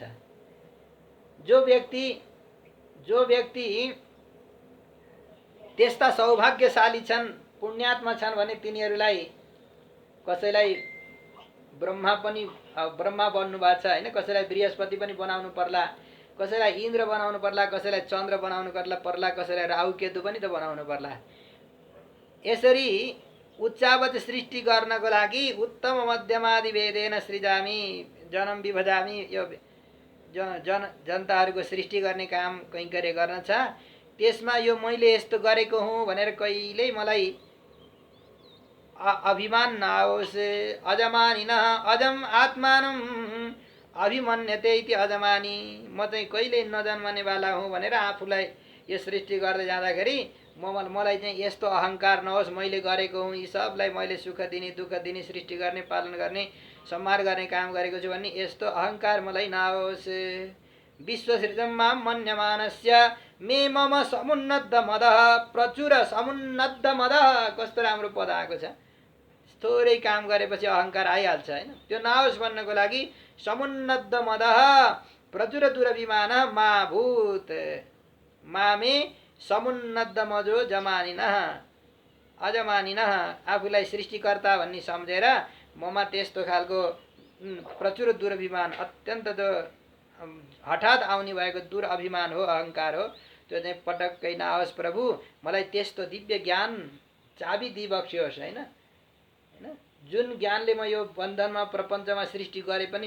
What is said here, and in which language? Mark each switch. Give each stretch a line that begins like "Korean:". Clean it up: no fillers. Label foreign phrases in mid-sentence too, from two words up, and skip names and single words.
Nepali: जो व्यक्ति त्यस्ता सौभाग्यशाली छन्, पुण्यात्मा छन् भने तिनीहरूलाई कसैलाई ब्रह्मा बन्नु भएको छ हैन, कसैलाई बृहस्पति पनि बनाउनु पर्ला, कसैलाई इन्द्र बनाउनु पर्ला, कसैलाई चन्द्र बनाउनु पर्ला, कसैलाई राहु केतु पनि त बनाउनु पर्ला। यसरी उच्चावच सृष्टि गर्नको लागि
Sanskrit: उत्तम मध्यमादि भेदेन सृजामि जन्म विभजामि,
Nepali: यो जनताहरूको सृष्टि गर्ने काम कैंकर्य गर्न छ। त्यसमा यो मैले यस्तो गरेको हुँ भनेर कहिल्यै मलाई अभिमान नआओस्।
Sanskrit: अजमानिन अजम आत्मानं अभिमन्यते इति अजमानी,
Nepali: म चाहिँ कहिल्यै नजन्मने वाला हुँ भनेर आफूलाई यो सृष्टि गर्दै जाँदाखेरि मलाई चाहिँ यस्तो अहंकार नहोस्, मैले गरेको हुँ, यी सबलाई मैले सुख दिने दुःख दिने सृष्टि गर्ने पालन गर्ने सम्हार गर्ने काम गरेको छु भन्ने यस्तो अहंकार मलाई नहोस्।
Sanskrit: विश्वसृजं मां मन्यमानस्य मे मम समुन्नद्ध मदः प्रचुर समुन्नद्ध मदः,
Nepali: कस्तो राम्रो पद आएको छ। थोरै काम गरेपछि अहंकार आइहाल्छ हैन, त्यो नहोस् भन्नको लागि
Sanskrit: समुन्नद्ध मदः प्रचुर दुरभिमान मा भूत मामे समुन्नद्ध मजो जमानिनः अजमानिनः,
Nepali: आफूलाई सृष्टिकर्ता भन्ने सम्झेर ममा त्यस्तो खालको प्रचुर दुरभिमान, अत्यन्त हठात आउने भएको दुरअभिमान हो, अहंकार हो, त्यो चाहिँ पटक्कै नहोस् प्रभु। मलाई त्यस्तो दिव्य ज्ञान चाबी दिइबक्स्योस् हैन, जुन ज्ञानले म यो बन्धनमा प्रपञ्चमा सृष्टि गरे पनि